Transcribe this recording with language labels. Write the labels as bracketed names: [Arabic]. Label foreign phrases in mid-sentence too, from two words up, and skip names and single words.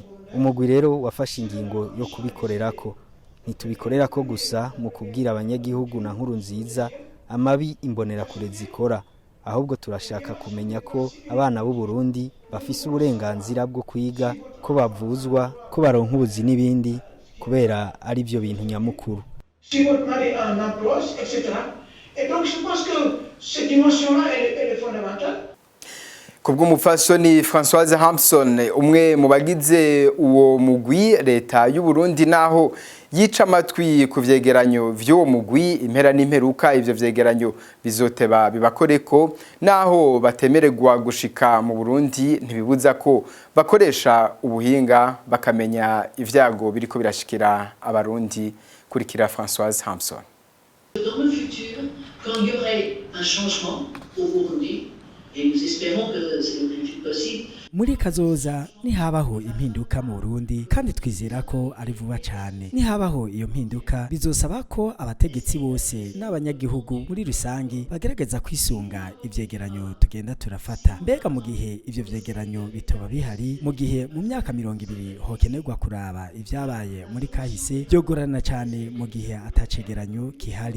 [Rundi] Umugwi rero wafashe ingingo yo kubikorerako. Ntitubikorerako gusa mu kubwira abanyagihugu na nkuru nziza amabi imbonerakure zikora, ahubwo turashaka kumenya ko abana b'u Burundi bafise uburenganzira bwo kwiga, ko bavuzwa, ko baronka ubuzi n'ibindi, kubera ari byo bintu nyamukuru. [French] Si votre mari a un emploi, etc. Et donc je pense que cette dimension-là elle est fondamentale. [Rundi] Kubw'umupfasoni Françoise Hampson umwe mu bagize uwo mugwi, leta y'u Burundi naho yica amatwi ku vyegeranyo vy'uwo mugwi, impera n'imperuka ivyo vyegeranyo bizoteba bibakoreko, naho batemererwa gushika mu Burundi ntibibuza ko bakoresha ubuhinga bakamenya ivyago biriko birashikira abarundi. Kurikira Françoise Hampson. [French] Dans le futur, quand il y aurait un changement au Burundi, et nous espérons que c'est le plus vite possible. [Rundi] Muri kazoza nihabaho impinduka mu Burundi kandi twizera ko ari vuba cyane. Nihabaho iyo mpinduka bizosaba ko abategetsi bose n'abanyagihugu muri rusangi bagerageza kwisunga ivyegeranyo tugenda turafata. Mbega mu gihe ivyo vyegeranyo bitoba bihari, mu gihe mu myaka 200 hokenerwa kuraba ivyabaye muri kahise, byogorana cyane mu gihe atacegeranyo kihari.